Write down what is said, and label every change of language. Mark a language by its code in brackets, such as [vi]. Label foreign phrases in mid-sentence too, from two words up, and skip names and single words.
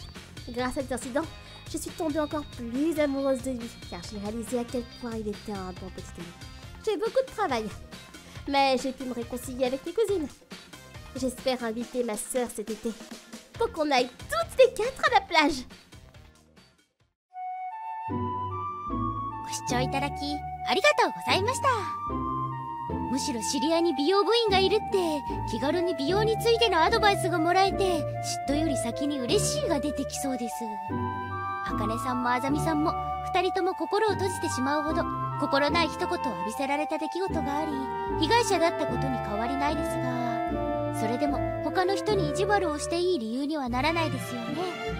[fr] Grâce à cet incident, je suis tombée encore plus amoureuse de lui, car j'ai réalisé à quel point il était un bon petit ami. J'ai beaucoup de travail, mais j'ai pu me réconcilier avec mes cousines. J'espère inviter ma sœur cet été, pour qu'on aille toutes les quatre à la plage. [ja] ご視聴いただきありがとうございました。むしろ知り合いに美容部員がいるって気軽に美容についてのアドバイスがもらえて嫉妬より先に嬉しいが出てきそうです。あかねさんもあざみさんも2人とも心を閉じてしまうほど心ない一言を浴びせられた出来事があり被害者だったことに変わりないですが、それでも他の人に意地悪をしていい理由にはならないですよね。